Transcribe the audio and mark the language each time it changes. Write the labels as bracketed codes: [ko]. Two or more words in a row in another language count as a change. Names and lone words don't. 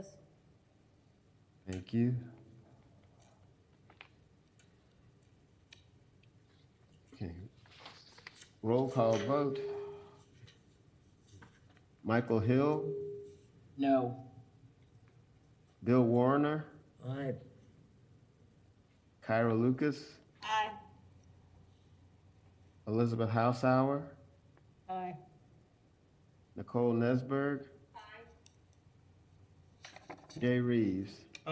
[en] Thank you. Okay. Roll call vote. Michael Hill, No. Bill Warner, Aye. Kyra Lucas, Aye. Elizabeth Hausauer, Aye. Nicole Nesberg, Aye. Jay Reeves. Aye.